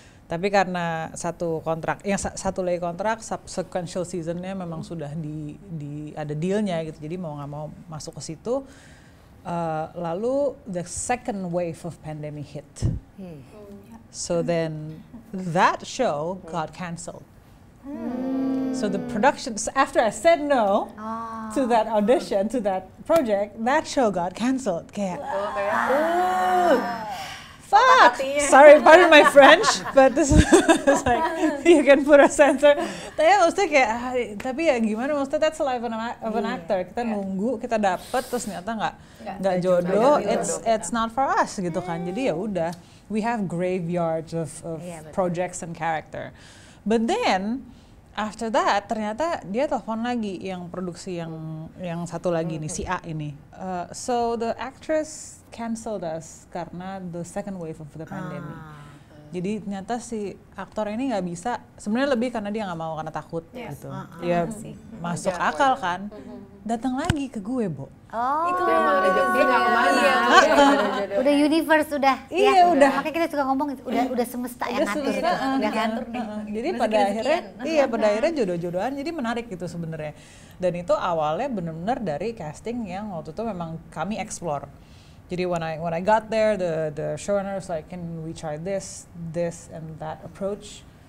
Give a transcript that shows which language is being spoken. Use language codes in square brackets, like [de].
[id] Tapi karena satu lagi kontrak, sequential seasonnya memang sudah ada dealnya gitu. Jadi mau nggak mau masuk ke situ. [en] Lalu the second wave of pandemic hit. So then that show got cancelled. So the production, after I said no to that audition, to that project, that show got cancelled. [id] Kayak, [en] fuck! Sorry, pardon my French, but this is like, you can put a censor. [id] Tapi maksudnya kayak, tapi ya gimana, maksudnya [en] that's the life of an actor. [id] Kita nunggu, kita dapet, terus ternyata nggak jodoh, [en] it's not for us [id] gitu kan. Jadi ya udah, [en] we have graveyards of projects and character. But then, after that, [id] ternyata dia telepon lagi yang produksi yang satu lagi nih, si A ini. [en] So the actress cancelled us [id] karena [en] the second wave of the pandemic. [id] Jadi ternyata si aktor ini nggak bisa, sebenarnya lebih karena dia nggak mau, karena takut gitu. Ya masuk akal kan. Datang lagi ke gue, Bo. Oh, Itu emang rezeki nggak kemana. udah universe udah. Iya, ya. udah. Makanya kita suka ngomong udah semesta yang ngatur itu, udah kan? Jadi pada akhirnya jodoh-jodohan, jadi menarik gitu sebenarnya. Dan itu awalnya benar-benar dari casting yang waktu itu memang kami explore. Jadi [en] when I got there, the showrunners like, can we try this and that approach?